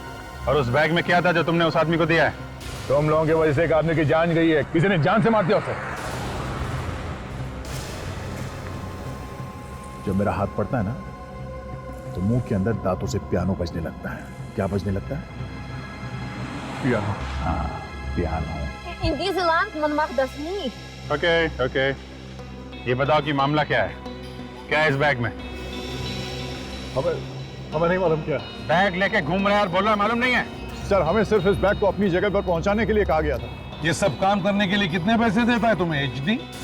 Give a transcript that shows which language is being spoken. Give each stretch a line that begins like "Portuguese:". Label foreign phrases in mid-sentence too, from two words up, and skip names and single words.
Hindi: और उस बैग में क्या था जो तुमने उस आदमी को दिया है? तुम लोगों की वजह से एक आदमी की जान गई है, किसी ने जान से मार दिया उसे। जब मेरा हाथ पड़ता है ना, तो मुंह के अंदर दांतों से पियानो बजने लगता है। क्या बजने लगता है? पियानो। हाँ, पियानो।
Dutch: In deze land, man mag dat niet.
Hindi: ओके ओके, ये बताओ कि मामला क्या है? क्या है इस बैग में? हमें नहीं मालूम क्या। बैग लेके घूम रहे हैं और बोल रहे मालूम नहीं है? सर, हमें सिर्फ इस बैग को अपनी जगह पर पहुंचाने के लिए कहा गया था। ये सब काम करने के लिए कितने पैसे देता है तुम्हें HD?